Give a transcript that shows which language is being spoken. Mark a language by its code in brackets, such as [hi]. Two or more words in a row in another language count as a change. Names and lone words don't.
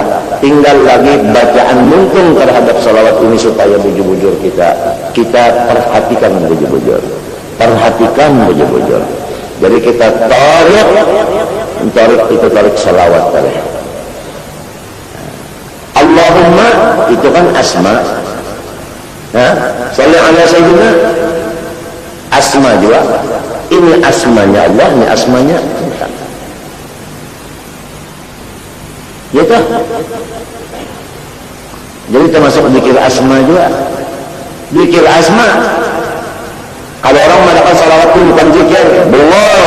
[id] Tinggal lagi bacaan mungkin terhadap salawat ini supaya bujur-bujur kita perhatikan bujur-bujur. Perhatikan bujur-bujur. Jadi kita tarik salawat tadi. Allahumma itu kan asma. [ar] Salli ala sayyidina asma juga. [id] Ini asmanya Allah, ini asmanya kita. Gitu. Jadi termasuk zikir asma juga. Zikir asma. Kalau orang mengatakan salawat itu bukan zikir, Allah.